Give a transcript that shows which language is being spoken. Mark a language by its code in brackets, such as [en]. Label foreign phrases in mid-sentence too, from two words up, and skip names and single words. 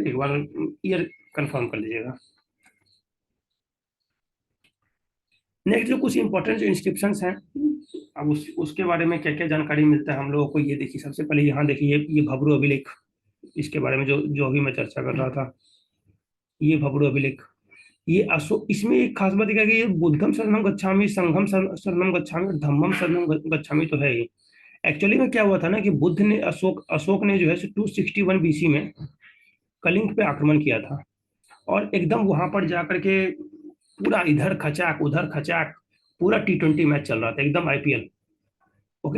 [hi] एक बार [en] year confirm [hi] कर लीजिएगा। नेक्स्ट जो कुछ इंपॉर्टेंट जो इंस्क्रिप्शन हैं, अब उसके बारे में क्या क्या जानकारी मिलता है हम लोगों को, ये देखिए। सबसे पहले यहाँ देखिए, ये भब्रू अभिलेख, इसके बारे में जो जो अभी मैं चर्चा कर रहा था, ये भब्रू अभिलेख। ये अशोक, इसमें एक खास बात है कि ये [pi] बुद्धम शरणम गच्छामि, संघम शरणम गच्छामि [hi] और [pi] धम्मम शरणम गच्छामि [hi] तो है ही। एक्चुअली में क्या हुआ था ना कि बुद्ध ने अशोक ने जो है 261 बीसी में कलिंग पे आक्रमण किया था। और एकदम वहां पर जाकर के पूरा इधर खचाक उधर खचाक, पूरा T20 मैच चल रहा था, एकदम आईपीएल। ओके।